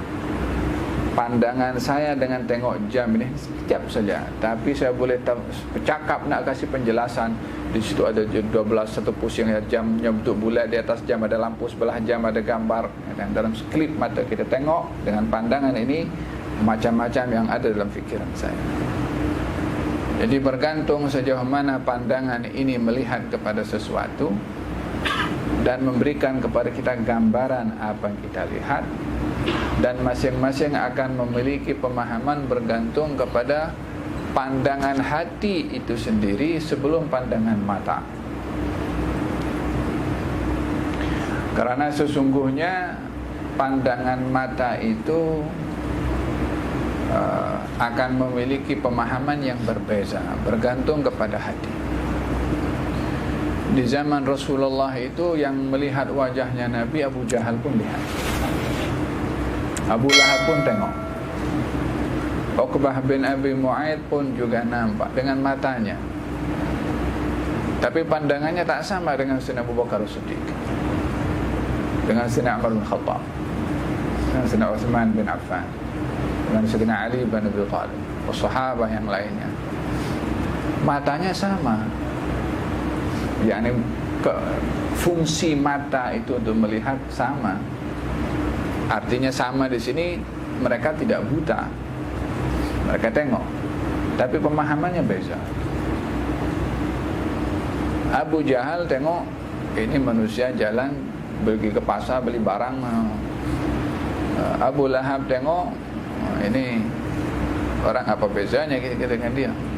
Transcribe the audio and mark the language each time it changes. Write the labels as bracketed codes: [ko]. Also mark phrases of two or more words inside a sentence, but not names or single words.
[ms] Pandangan saya dengan tengok jam ini sekejap saja, tapi saya boleh bercakap, nak kasih penjelasan. Di situ ada 12 satu pusing, jamnya bentuk bulat, di atas jam ada lampu, sebelah jam ada gambar. Dan dalam sekelip mata kita tengok dengan pandangan ini macam-macam yang ada dalam fikiran saya. Jadi bergantung sejauh mana pandangan ini melihat kepada sesuatu dan memberikan kepada kita gambaran apa yang kita lihat, dan masing-masing akan memiliki pemahaman bergantung kepada pandangan hati itu sendiri sebelum pandangan mata. Karena sesungguhnya pandangan mata itu akan memiliki pemahaman yang berbeza bergantung kepada hati. Di zaman Rasulullah itu yang melihat wajahnya Nabi, Abu Jahal pun lihat, Abu Lahab pun tengok, Uqbah bin Abi Mu'aid pun juga nampak dengan matanya. Tapi pandangannya tak sama dengan Sayyidina Abu Bakar As-Siddiq, dengan Sayyidina Umar bin Khattab, dengan Sayyidina Uthman bin Affan, dengan Sayyidina Ali bin Abi Thalib, sahabat yang lainnya. Matanya sama, yakni fungsi mata itu untuk melihat sama. Artinya sama di sini, mereka tidak buta, mereka tengok, tapi pemahamannya beza. Abu Jahal tengok ini manusia jalan pergi ke pasar beli barang. Abu Lahab tengok ini orang, apa bezanya kita dengan dia.